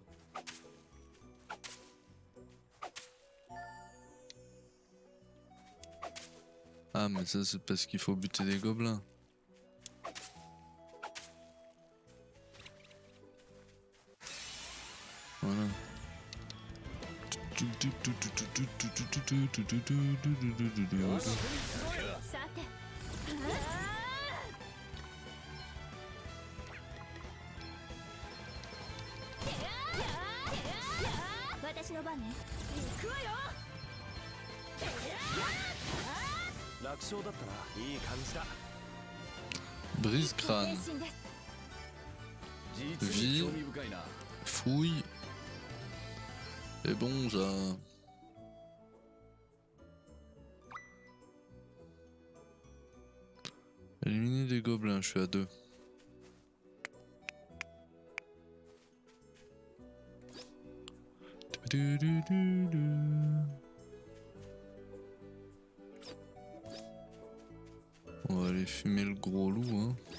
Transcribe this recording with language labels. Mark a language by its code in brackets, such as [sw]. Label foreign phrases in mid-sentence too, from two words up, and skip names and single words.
[fr] Ah mais ça c'est parce qu'il faut buter des gobelins. Voilà. [ja] さて私の番ね行くわよ楽勝だったな。いい感じだ。 [fr] Brise crâne. [ja] 前進です実に興味深いな。 [fr] Fouille. C'est bon ça. Éliminer des gobelins, je suis à 2. On va aller fumer le gros loup, hein.